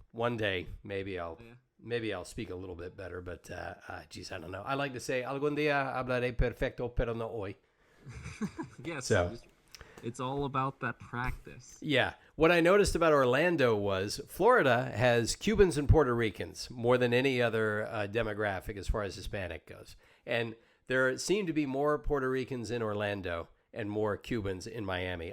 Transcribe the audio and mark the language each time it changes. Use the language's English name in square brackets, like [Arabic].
[English] One day, maybe I'll speak a little bit better, but geez, I don't know. I like to say [Spanish] algún día hablaré perfecto, pero no hoy. [English] Yes. So it's all about that practice. Yeah. What I noticed about Orlando was Florida has Cubans and Puerto Ricans more than any other demographic as far as Hispanic goes. And there seem to be more Puerto Ricans in Orlando and more Cubans in Miami.